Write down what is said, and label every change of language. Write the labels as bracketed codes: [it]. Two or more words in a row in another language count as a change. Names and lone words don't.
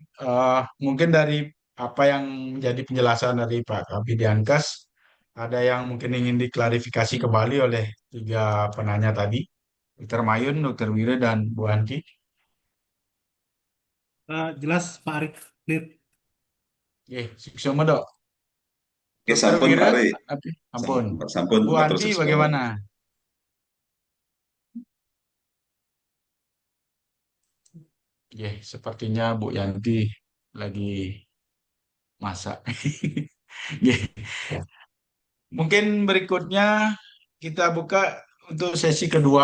[id] Mungkin dari apa yang menjadi penjelasan dari Pak Kabid Dinkes, ada yang mungkin ingin diklarifikasi kembali oleh tiga penanya tadi, Dr. Mayun, Dr. Wira, dan Bu Anti. Jelas Pak Arif, clear. Oke, sukses dok. Oke, Dr. sampun Wira, Pak Ari. ampun. Sampun, Bu matur Anti suwun. bagaimana? Ya, sepertinya Bu Yanti lagi masak. Oke. Mungkin berikutnya kita buka untuk sesi kedua.